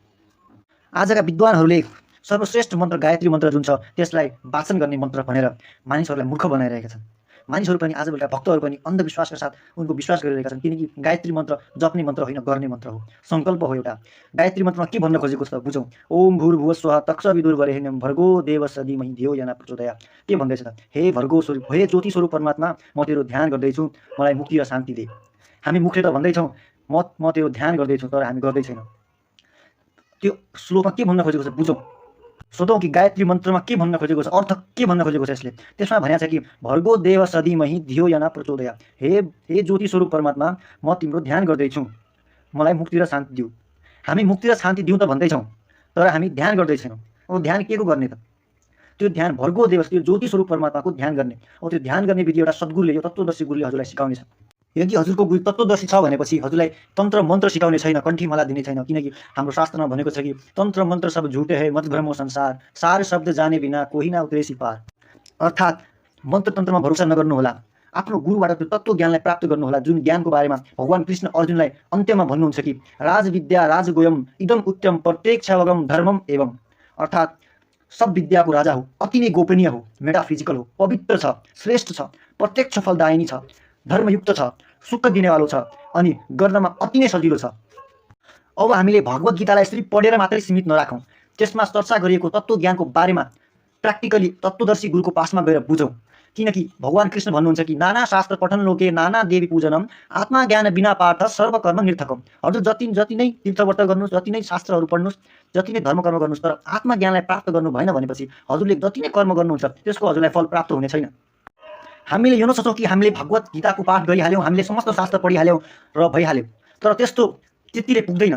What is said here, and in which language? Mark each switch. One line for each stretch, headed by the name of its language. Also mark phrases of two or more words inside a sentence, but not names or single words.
Nepali: आजका विद्वानहरूले सर्वश्रेष्ठ मन्त्र गायत्री मन्त्र जुन छ त्यसलाई वाचन गर्ने मन्त्र भनेर मानिसहरूलाई मूर्ख बनाइरहेका छन्। मानिसहरू पनि आजभोलिका भक्तहरू पनि अन्धविश्वासका साथ उनको विश्वास गरिरहेका छन्, किनकि गायत्री मन्त्र जप्ने मन्त्र होइन, गर्ने मन्त्र हो, सङ्कल्प हो एउटा। गायत्री मन्त्रमा के भन्न खोजेको छ बुझौँ।
Sanskrit: ओम भूर्भुवः स्वः तत्सवितुर्वरेण्यं भर्गो देवस्य धीमहि धियो यो न प्रचोदयात्।
Nepali: के भन्दैछ त, हे भर्गो स्वरूप, हे ज्योति स्वरूप परमात्मा, म तेरो ध्यान गर्दैछु, मलाई मुक्ति र शान्ति दे। हामी मुखले त भन्दैछौँ म तेरो ध्यान गर्दैछु, तर हामी गर्दै छैनौँ। त्यो श्लोकमा के भन्न खोजेको छ बुझौँ। सोधौँ कि गायत्री मन्त्रमा के भन्न खोजेको छ, अर्थ के भन्न खोजेको छ यसले। त्यसमा भनेको छ कि
Sanskrit: भर्गो देव सदीमहि धियो यो न प्रचोदयात्।
Nepali: हे ज्योति स्वरूप परमात्मा, म तिम्रो ध्यान गर्दैछु, मलाई मुक्ति र शान्ति दिऊ। हामी मुक्ति र शान्ति दिउँ त भन्दैछौँ, तर हामी ध्यान गर्दै छैनौँ। अब ध्यान के को गर्ने त, त्यो ध्यान भर्गो देव, त्यो ज्योति स्वरूप परमात्माको ध्यान गर्ने। अब त्यो ध्यान गर्ने विधि एउटा सद्गुरुले, यो तत्त्वदर्शी गुरुले हजुरलाई सिकाउने छ। यदि हजुरको गुरु तत्त्वदर्शी छ भनेपछि हजुरलाई
Hindi: तन्त्र मन्त्र सिकाउने छैन, कण्ठीमाला दिने छैन, किनकि हाम्रो शास्त्रमा भनेको छ कि तन्त्र मन्त्र सब झुटे है, मत भ्रमो संसार, सार शब्द जाने बिना कोही ना उतरेसी पार।
Nepali: अर्थात् मन्त्र तन्त्रमा भरोसा नगर्नुहोला, आफ्नो गुरुबाट त्यो तत्त्व ज्ञानलाई प्राप्त गर्नुहोला, जुन ज्ञानको बारेमा भगवान कृष्ण अर्जुनलाई अन्त्यमा भन्नुहुन्छ कि
Sanskrit: राजविद्या राजगोयम इदम उत्तम प्रत्यक्षवगम धर्मम एवं।
Nepali: अर्थात् सब विद्याको राजा हो, अति नै गोपनीय हो, मेटाफिजिकल हो, पवित्र छ, श्रेष्ठ छ, प्रत्यक्ष फलदायिनी छ, धर्मयुक्त छ, सुख दिनेवालो छ, अनि गर्नमा अति नै सजिलो छ। अब हामीले भगवत गीतालाई यसरी पढेर मात्रै सीमित नराखौँ, त्यसमा चर्चा गरिएको तत्त्व ज्ञानको बारेमा प्र्याक्टिकली तत्त्वदर्शी गुरुको पासमा गएर बुझौँ। किनकि भगवान कृष्ण भन्नुहुन्छ कि
Sanskrit: नाना शास्त्र पठन लोके नाना देवी पूजनम, आत्मा ज्ञान बिना पाठ सर्वकर्म निर्थकम।
Nepali: हजुर जति नै तीर्थव्रत गर्नुहोस्, जति नै शास्त्रहरू पढ्नुहोस्, जति नै धर्मकर्म गर्नुहोस्, तर आत्मज्ञानलाई प्राप्त गर्नु भएन भनेपछि हजुरले जति नै कर्म गर्नुहुन्छ त्यसको हजुरलाई फल प्राप्त हुने छैन। हामीले यो नसोचौँ कि हामीले भगवत गीताको पाठ गरिहाल्यौँ, हामीले समस्त शास्त्र पढिहाल्यौँ र भइहाल्यो, तर त्यतिले पुग्दैन।